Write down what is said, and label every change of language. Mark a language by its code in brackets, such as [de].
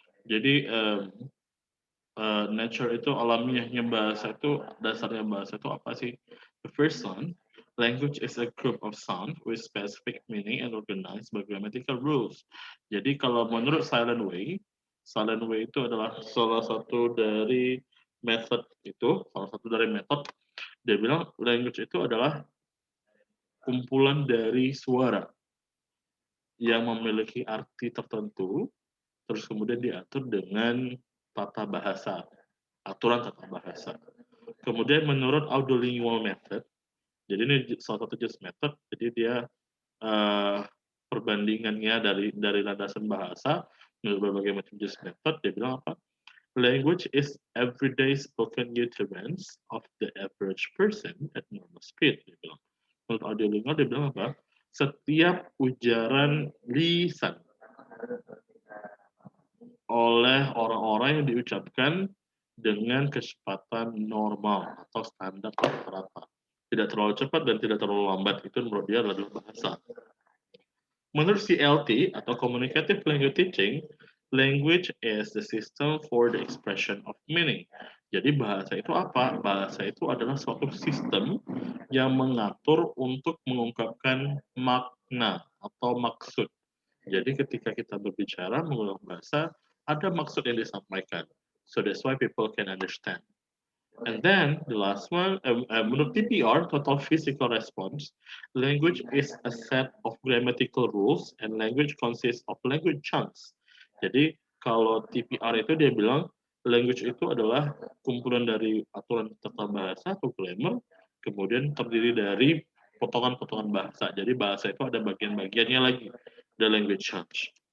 [id] Jadi nature itu alamiahnya bahasa itu, dasarnya bahasa itu apa sih? [en] The first one, language is a group of sound with specific meaning and organized by grammatical rules. [id] Jadi kalau menurut Silent Way itu adalah salah satu dari metode itu, salah satu dari metode. Dia bilang language itu adalah kumpulan dari suara yang memiliki arti tertentu, terus kemudian diatur dengan tata bahasa, aturan tata bahasa. Kemudian menurut Audolingual Method, jadi ini salah satu jenis method, jadi dia perbandingannya dari landasan bahasa berbagai macam jenis method, dia bilang apa? [en] Language is everyday spoken utterance of the average person at normal speed. [id] Dia bilang. Menurut Audiolingua dia bilang apa? Setiap ujaran lisan oleh orang-orang yang diucapkan dengan kecepatan normal atau standar rata-rata. Tidak terlalu cepat dan tidak terlalu lambat. Itu menurut dia adalah bahasa. Menurut CLT atau [en] Communicative Language Teaching, language is the system for the expression of meaning. [id] Jadi bahasa itu apa? Bahasa itu adalah suatu sistem yang mengatur untuk mengungkapkan makna atau maksud. Jadi ketika kita berbicara menggunakan bahasa, ada maksud yang disampaikan. [en] So that's why people can understand. And then the last one, [id] menurut [en] TPR, total physical response, language is a set of grammatical rules and language consists of language chunks. [id] Jadi kalau TPR itu dia bilang language itu adalah kumpulan dari aturan tata bahasa atau grammar, kemudian terdiri dari potongan-potongan bahasa. Jadi bahasa itu ada bagian-bagiannya lagi, [en] the language chunks.